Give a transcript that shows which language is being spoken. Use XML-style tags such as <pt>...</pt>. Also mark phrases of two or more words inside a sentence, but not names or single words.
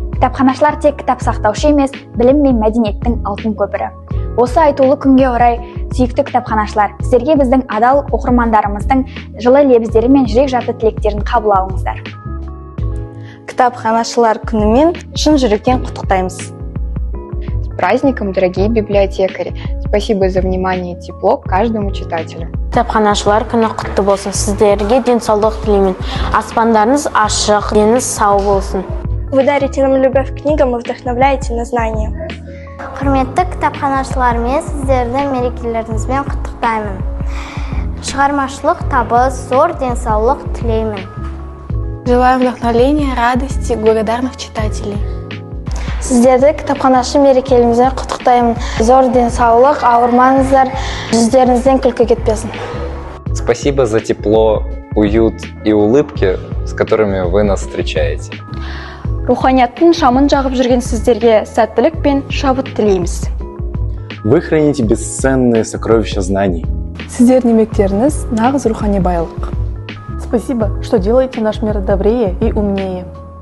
<kk>Кітапханашылар тек кітап сақтаушы емес, білім мен мәдениеттің алтын көпірі. Осы айтулы күнге орай, сүйікті кітапханашылар, сіздерге біздің адал оқырмандарымыздың жылы лебіздері мен жүрек жарды тілектерін қабыл алыңыздар. Кітапханашылар күнімен шын жүректен құттықтаймыз.</kk> <ru>С праздником, дорогие библиотекари! Спасибо за внимание и тепло к каждому читателю.</ru> <kk>Кітапханашылар күні құтты болсын. Сіздерге денсаулық тілеймін. Аспандарыңыз ашық, деніңіз сау болсын.</kk> <ru>Вы дарите нам любовь к книгам и вдохновляете на знания.</ru> <kk>Құрметті кітапханашылар, мен сіздерді мерекелеріңізбен құттықтаймын. Шығармашылық табыс, зор денсаулық тілеймін.</kk> <ru>Желаю вдохновения, радости, благодарных читателей.</ru> <kk>Сіздерді кітапханашы мерекелеріңізбен құттықтаймын. Зор денсаулық, ауырмаңыздар, жүздеріңізден күлкі кетпесін.</kk> <ru>Спасибо за тепло, уют и улыбки, с которыми вы нас встречаете.</ru> <kk>Руханияттың шамын жағып жүрген сіздерге сәттілік пен шабыт тілейміз.</kk> <ru>Вы храните бесценные сокровища знаний.</ru> <kk>Сіздердің еңбектеріңіз нағыз рухани байлық.</kk> <ru>Спасибо, что делаете наш мир добрее и умнее.</ru>